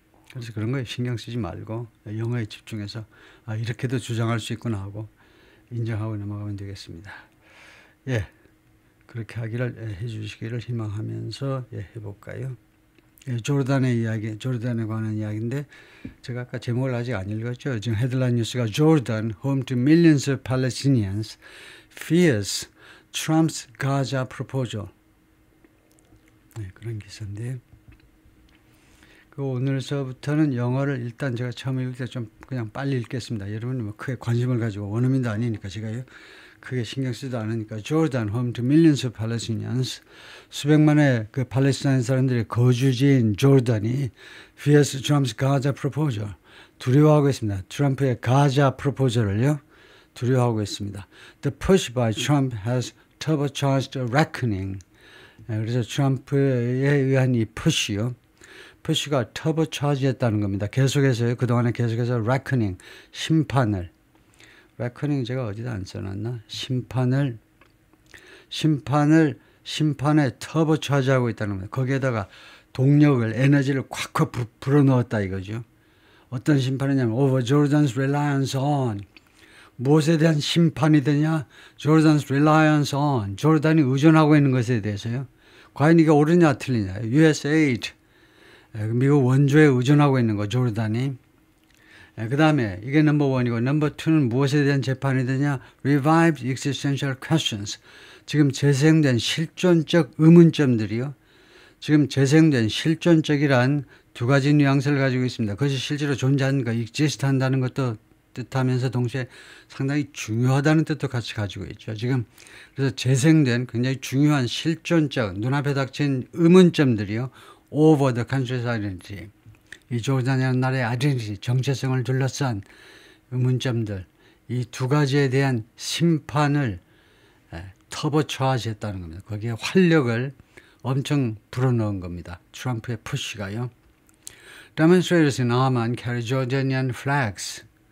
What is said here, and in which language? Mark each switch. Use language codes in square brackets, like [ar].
[ko] 그래서 그런 거에 신경 쓰지 말고 영어에 집중해서 이렇게도 주장할 수 있구나 하고 인정하고 넘어가면 되겠습니다. 예, 그렇게 하기를 해 주시기를 희망하면서 해볼까요? 예, 조르단의 이야기, 조르단에 관한 이야기인데, 제가 아까 제목을 아직 안 읽었죠. 지금 헤드라인 뉴스가 [en] Jordan, home to millions of Palestinians, fears Trump's Gaza proposal. [ko] 네, 그런 기사인데, 그 오늘서부터는 영어를 일단 제가 처음 읽을 때 좀 그냥 빨리 읽겠습니다. 여러분이 뭐 크게 관심을 가지고 원어민도 아니니까 제가요 크게 신경 쓰지도 않으니까. [en] Jordan, home to millions of Palestinians, [ko] 수백만의 그 팔레스타인 사람들의 거주지인 조르단이 [en] fears Trump's Gaza proposal, [ko] 두려워하고 있습니다. 트럼프의 가자 프로포절을요 두려워하고 있습니다. [en] The push by Trump has turbocharged a reckoning. [ko] 그래서 트럼프에 의한 이 푸시요, 푸시가 터보차지했다는 겁니다. 계속해서요, 그동안에 계속해서 reckoning, 심판을, reckoning 제가 어디다 안 써놨나? 심판에 터보차지하고 있다는 겁니다. 거기에다가 동력을, 에너지를 콱콱 불어넣었다 이거죠. 어떤 심판이냐면 [en] over Jordan's reliance on, [ko] 무엇에 대한 심판이 되냐? [en] Jordan's reliance on, [ko] 조르단이 의존하고 있는 것에 대해서요. 과연 이게 옳으냐 틀리냐? USAID, 미국 원조에 의존하고 있는 거, 조르단이. 그 다음에 이게 넘버 원이고, 넘버 투는 무엇에 대한 재판이 되냐? [en] Revived existential questions. [ko] 지금 재생된 실존적 의문점들이요. 지금 재생된 실존적이란 두 가지 뉘앙스를 가지고 있습니다. 그것이 실제로 존재하는 거, exist 한다는 것도 뜻하면서 동시에 상당히 중요하다는 뜻도 같이 가지고 있죠. 지금 그래서 재생된 굉장히 중요한 실존적, 눈앞에 닥친 의문점들이요. [en] over the country's identity. [ko] 이 조르단이라는 나라의 identity, 정체성을 둘러싼 의문점들, 이 두 가지에 대한 심판을 터보차지했다는 겁니다. 거기에 활력을 엄청 불어넣은 겁니다. 트럼프의 푸시가요. [en] Demonstrators in Amman carry Jordanian flags.